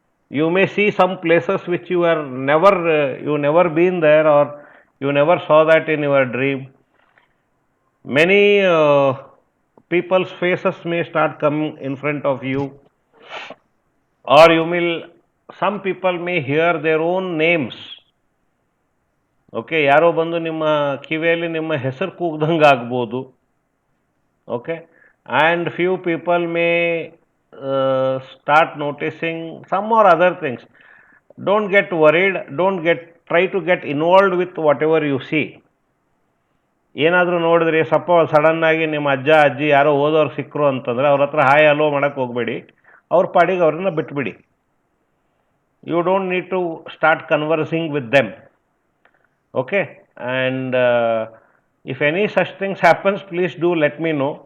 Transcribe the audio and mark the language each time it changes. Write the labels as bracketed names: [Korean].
[English] You may see some places which you are never been there, or you never saw that in your dream. Many people's faces may start coming in front of you, or some people may hear their own names. [Kannada] Okay, ಯಾರೋ ಬಂದು ನಿಮ್ಮ ಕಿವಿಯಲ್ಲಿ ನಿಮ್ಮ ಹೆಸರು ಕೂಗ್ದಂಗೆ ಆಗ್ಬೋದು. [English] Okay, and few people may start noticing some or other things. Don't get worried, try to get involved with whatever you see. [Kannada] ಏನಾದರೂ ನೋಡಿದ್ರಿ, ಸಡನ್ನಾಗಿ ನಿಮ್ಮ ಅಜ್ಜ ಅಜ್ಜಿ ಯಾರೋ ಓದೋರು ಸಿಕ್ಕರು ಅಂತಂದರೆ ಅವ್ರ ಹತ್ರ ಹಾಯ್ ಹಲೋ ಮಾಡೋಕ್ಕೆ ಹೋಗಬೇಡಿ, ಅವ್ರ ಪಾಡಿಗೆ ಅವ್ರನ್ನ ಬಿಟ್ಬಿಡಿ. [English] You don't need to start conversing with them. Okay, and if any such things happens, please do let me know.